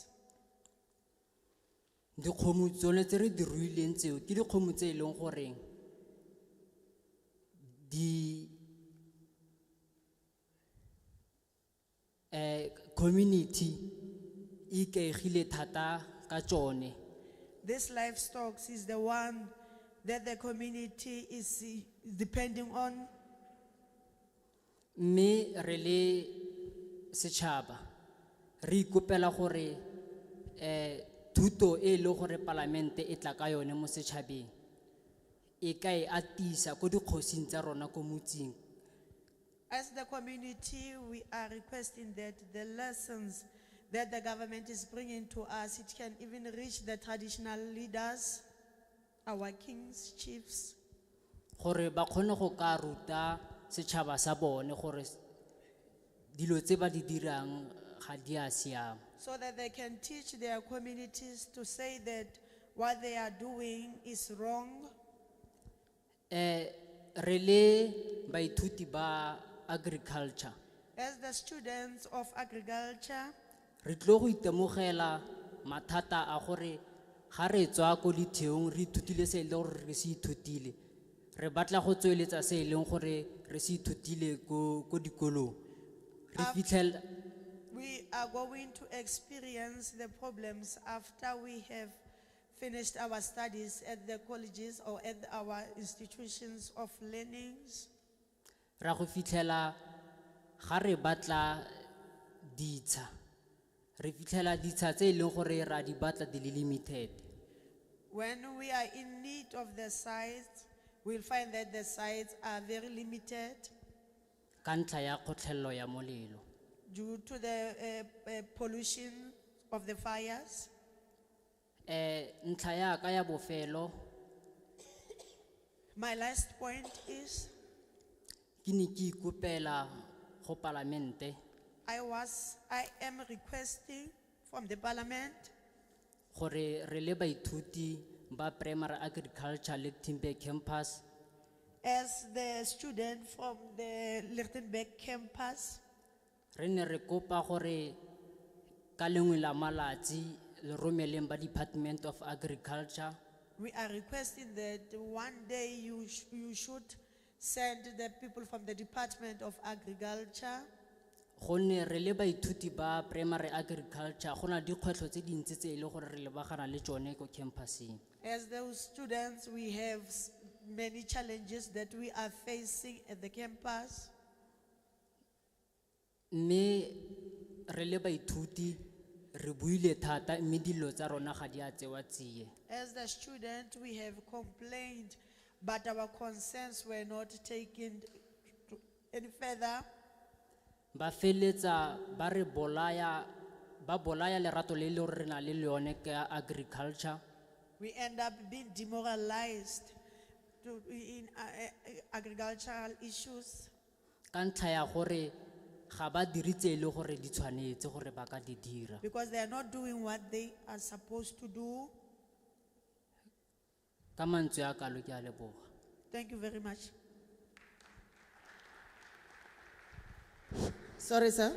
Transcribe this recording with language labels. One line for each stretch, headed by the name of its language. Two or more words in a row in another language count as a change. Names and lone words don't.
Tswana: Dikgomo tsone tse re di ruileng tseo ke dikgomo tse e leng goreng di community e ikaegile thata ka tsone.
English: This livestock is the one that the community is depending on.
Tswana: Mme re le setšhaba re ikopela gore thuto e le gore palamente e tla ka yone mo setšhabeng e ka e atisa ko dikgosing tsa rona ko motseng.
English: As the community, we are requesting that the lessons that the government is bringing to us, it can even reach the traditional leaders, our kings, chiefs,
Tswana: Gore ba kgone go ka ruta setšhaba sa bone gore dilo tse ba di dirang ga di a siama.
English: so that they can teach their communities to say that what they are doing is wrong.
Tswana: Re le baithuti ba agriculture
English: As the students of agriculture,
Tswana: re tlo go itemogela mathata a gore ga re tswa ko ditheong re ithutile se e leng gore re se ithutile re batla go tsweletsa se e leng gore re se ithutile ko dikolong re fitlhela
English: we are going to experience the problems after we have finished our studies at the colleges or at our institutions of learnings.
Tswana: ra go fitlhela ga re batla ditsha re fitlhela ditsha tse e leng gore ra di batla di le limited.
English: When we are in need of the sites, we'll find that the sites are very limited
Tswana: Ka ntlha ya kgotlhelelo ya molelo.
English: due to the pollution of the fires.
Tswana: Ntlha ya ka ya bofelo
English: My last point is,
Tswana: ke ne ke ikopela go palamente
English: I am requesting from the parliament
Tswana: gore re le baithuti ba
English: primary agriculture
Tswana: Litchenburg campus
English: as the student from the Litchenburg campus,
Tswana: re ne re kopa gore ka lengwe la malatsi le romeleng ba
English: department of agriculture we are requesting that one day you should send the people from the Department of Agriculture,
Tswana: gonne re le baithuti ba
English: primary agriculture
Tswana: go na le dikgwetlho tse dintsi tse e le gore re lebagana le tsone ko campuseng.
English: as those students we have many challenges that we are facing at the campus.
Tswana: Mme re le baithuti re buile thata mme dilo tsa rona ga di a tsewa tsie.
English: As the student we have complained, but our concerns were not taken any further.
Tswana: Ba feletsa ba re bolaya lerato le le gore re na le lone ka agriculture.
English: We end up being demoralized in agricultural issues
Tswana: Ka ntlha ya gore ga ba diritse le gore di tshwanetse gore ba ka di dira.
English: because they are not doing what they are supposed to do.
Tswana: Ka mantswe a kalo ke a leboga.
English: Thank you very much. Sorry, sir.